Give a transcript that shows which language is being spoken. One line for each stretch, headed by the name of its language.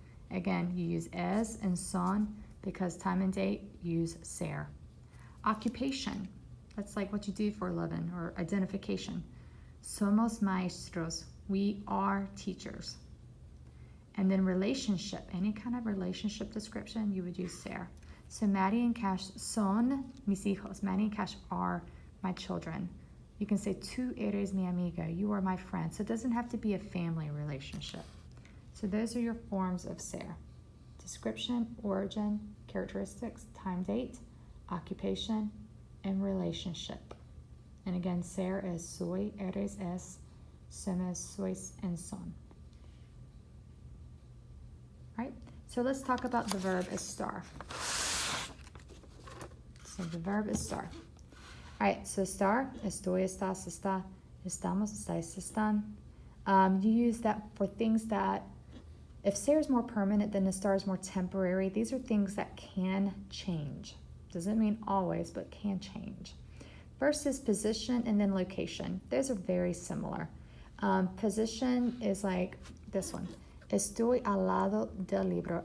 English: Again, you use es and son because time and date, use ser. Occupation. That's like what you do for a living, or identification.
Spanish: Somos maestros.
English: We are teachers. And then relationship. Any kind of relationship description, you would use ser. So Maddie and Cash
Spanish: son mis hijos.
English: Maddie and Cash are my children. You can say
Spanish: tú eres mi amiga.
English: You are my friend. So it doesn't have to be a family relationship. So those are your forms of ser. Description, origin, characteristics, time, date, occupation, and relationship. And again, ser is soy, eres, es, somos, sois, and son. Right? So let's talk about the verb estar. So the verb estar.
Spanish: All right, so estar, estoy, estás, está, estamos, estáis, están.
English: You use that for things that, if ser is more permanent, then estar is more temporary. These are things that can change. Doesn't mean always, but can change. First is position and then location. Those are very similar. Position is like this one.
Spanish: Estoy al lado del libro.